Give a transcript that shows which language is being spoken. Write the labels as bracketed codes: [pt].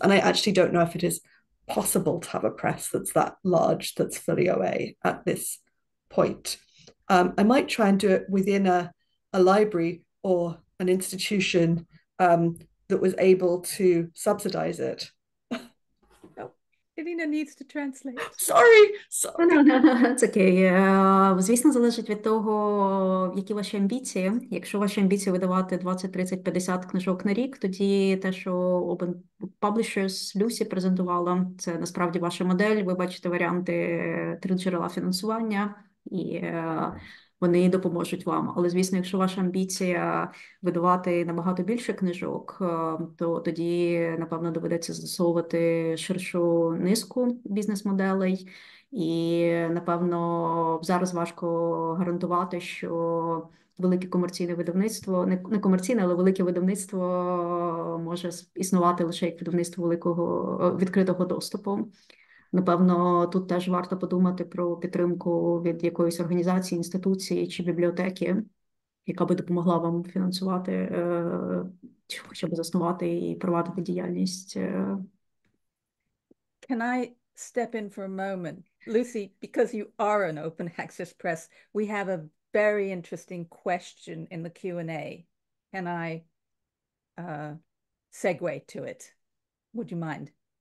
[en] And I actually don't know if it is possible to have a press that's that large, that's fully OA at this point. I might try and do it within a library or an institution that was able to subsidize it. Irina needs to translate. Sorry. [uk] Це окей. Звісно, залежить від того, які ваші амбіції. Якщо ваші амбіції видавати 20, 30, 50 книжок на рік, тоді те, що Open Publishers Люсі презентувала, це насправді ваша модель. Ви бачите варіанти 3 джерела фінансування, і вони допоможуть вам. Але, звісно, якщо ваша амбіція видавати набагато більше книжок, то тоді, напевно, доведеться застосовувати ширшу низку бізнес-моделей. І, напевно, зараз важко гарантувати, що велике комерційне видавництво, не комерційне, але велике видавництво може існувати лише як видавництво великого відкритого доступу. Напевно, тут теж варто подумати про підтримку від якоїсь організації, інституції чи бібліотеки, яка би допомогла вам фінансувати, чи хоча б заснувати і провадити діяльність. [en] Can I step in for a moment? Lucy, because you are an open access press, we have a very interesting question in the Q&A. Can I segue to it? Would you mind?